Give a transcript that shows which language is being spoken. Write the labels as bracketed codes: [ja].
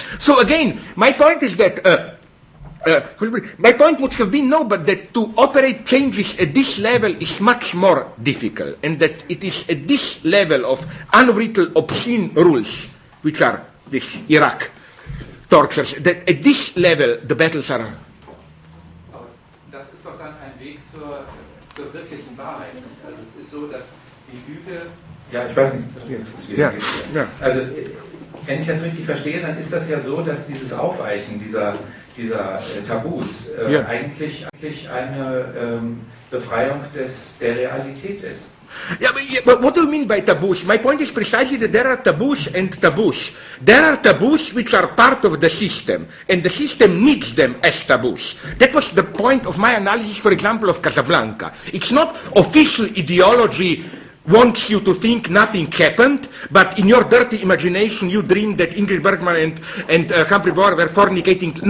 [en] So again, my point is that, my point would have been but that to operate changes at this level is much more difficult, and that it is at this level of unwritten obscene rules, which are this Iraq tortures, that at this level the battles are. [de] Das ist doch dann ein Weg zur wirklichen Wahrheit. Also es ist so, dass die Lüge. Ja, ich weiß nicht, jetzt ist wieder. Ja. Also wenn ich das richtig verstehe, dann ist das ja so, dass dieses Aufweichen dieser Tabus eigentlich eine Befreiung der Realität ist. [en] Yeah, but what do you mean by taboos? My point is precisely that there are taboos and taboos. There are taboos which are part of the system, and the system needs them as taboos. That was the point of my analysis, for example, of Casablanca. It's not official ideology wants you to think nothing happened, but in your dirty imagination you dream that Ingrid Bergman and Humphrey Bogart were fornicating.